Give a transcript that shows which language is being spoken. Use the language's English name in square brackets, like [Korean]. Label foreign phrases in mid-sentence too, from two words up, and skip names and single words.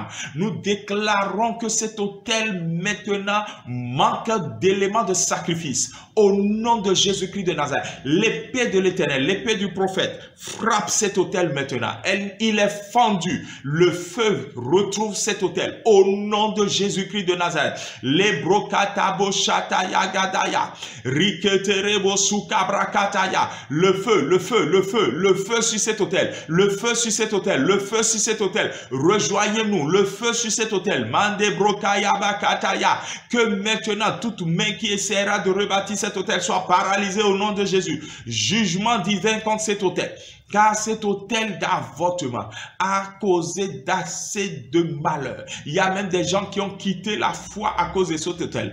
[French] Nous déclarons que cet autel maintenant manque d'éléments de sacrifice. Au nom de Jésus-Christ de Nazareth, l'épée de l'Éternel, l'épée du prophète frappe cet autel maintenant. Il est fendu. Le feu retrouve cet autel. Au nom de Jésus-Christ de Nazareth. Les brokatabo shataya gadaya. Riketerebo sukabrakataya. Le feu, le feu, le feu, le feu sur cet autel. Le feu sur cet autel. Le feu sur cet autel. Rejoignez-nous. Le feu sur cet autel. Mande brokaya bakataya. Que maintenant, toute main qui essaiera de rebâtir cet autel soit paralysée au nom de Jésus. Jugement divin contre cet autel. Car cet autel d'avortement a causé d'assez de malheur. Il y a même des gens qui ont quitté la foi à cause de cet autel.